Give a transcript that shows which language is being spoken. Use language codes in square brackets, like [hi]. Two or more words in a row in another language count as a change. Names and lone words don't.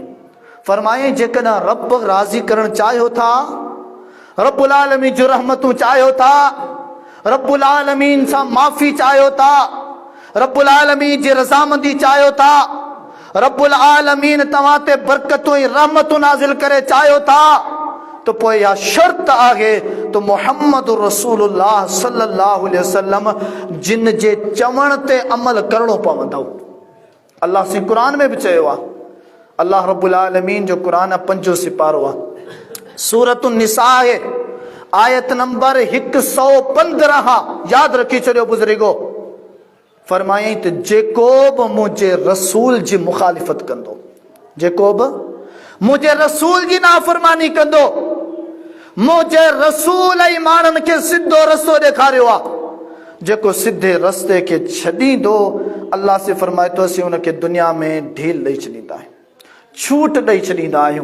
[sd] फरमाए, जेकॾहिं रब राज़ी करणु चाहियो था, [ar] رب العالمين [sd] जो रहमतूं चाहियो था, [ar] رب العالمين [sd] सां माफ़ी चाहियो था, [ar] رب العالمين [sd] जी रज़ामंदी चाहियो था, [ar] رب العالمين [sd] तव्हां ते बरकतूं ऐं रहमतूं नाज़िल करे चाहियो था, तो पोइ इहा शर्त आहे तो मुहम्मद रसूलुल्लाह [ar] صلى الله عليه وسلم [sd] जिन जे चवण ते अमल करणो पवंदो। अल्लाह सी क़ुरान में बि चयो आहे, अल्लाह [ar] رب العالمين [sd] जो कुरान 5 सिपारो आहे, सूरत निसा है, आयत नंबर 115। याद रखी छो बुजुर्गो, फरमाई त जेको बि मुझे रसूल जी मुखालिफत कंदो, जेको बि मुझे रसूल जी नाफरमानी कंदो, मुझे रसूल ऐं माण्हुनि खे सिधो रस्तो ॾेखारियो आहे, जेको सिधे रस्ते खे छॾींदो, अल्लाह से फरमाए थो असीं उनखे दुनिया में ढील ॾेई छॾींदा आहियूं, छूट ॾेई छॾींदा आहियूं।